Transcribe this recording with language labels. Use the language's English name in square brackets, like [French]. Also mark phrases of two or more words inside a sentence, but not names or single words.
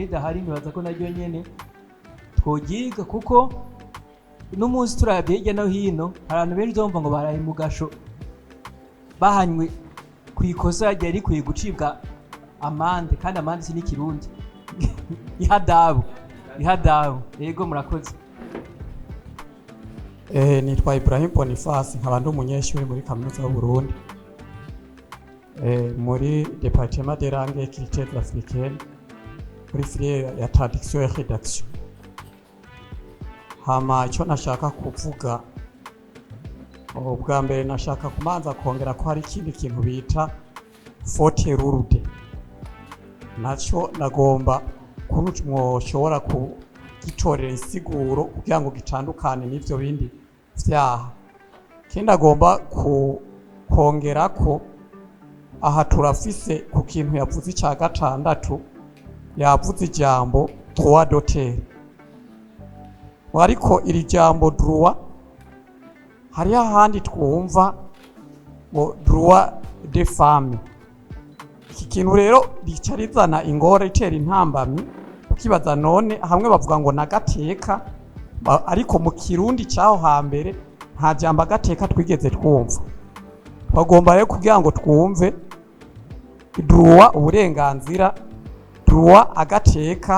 [Rundi] Ridahari nibaza ko naryo nyene twogiga, kuko n'umunsi turavye hirya no hino hari abantu benshi uzumva ngo baraye mu gasho bahanywe kw'ikosa ryari rikwiye gucibwa amande, kandi amande si n'ikirundi ihadabu. Yego murakoze. Nitwa Ibrahim Boniface, nkaba ndi umunyeshuri muri kaminuza y'u Burundi muri [French] département des langues et cultures africaines [Rundi] muri filière ya [French] traduction et rédaction. [Rundi] Hama icyo nashaka kuvuga, ubwa mbere nashaka kumanza kongera ko hari ikindi kintu bita [French] faute lourde, [Rundi] naco nagomba kuntu mwoshobora kugitorera insiguro kugira ngo gitandukane n'ivyo bindi vyaha. Kindi agomba kongera ko aha turafise ku kintu yavuze cya gatandatu, yavuze ijambo [French] droit d'auteur, [Rundi] ariko iri jambo droit hari ahandi twumva ngo [French] droit de femme. [Rundi] Iki kintu rero rica rizana ingora, itera intambamyi, ukibaza none hamwe bavuga ngo nagateka, ariko mu kirundi cyaho hambere nta jambo agateka twigeze twumva. Bagomba rero kugira ngo twumve droit uburenganzira, droit agateka.